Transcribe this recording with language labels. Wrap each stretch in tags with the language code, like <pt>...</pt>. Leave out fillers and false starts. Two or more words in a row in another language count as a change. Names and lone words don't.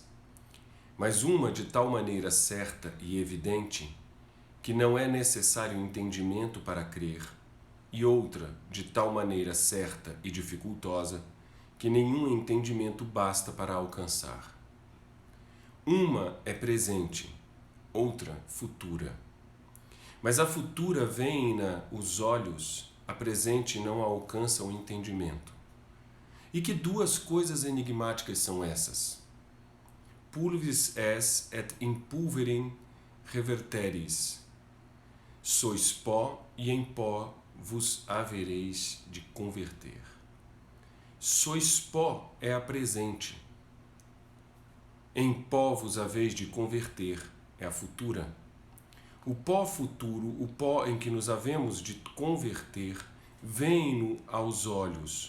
<pt>Mas uma de tal maneira certa e evidente que não é necessário entendimento para crer, e outra de tal maneira certa e dificultosa que nenhum entendimento basta para alcançar. Uma é presente, outra futura. Mas a futura vem-na os olhos, a presente não alcança o entendimento. E que duas coisas enigmáticas são essas?</pt> <la>Pulvis es et in pulverem reverteris.</la> <pt>Sois pó e em pó vos havereis de converter. Sois pó é a presente. Em pó vos haveis de converter é a futura. O pó futuro, o pó em que nos havemos de converter, vem-no aos olhos.</pt>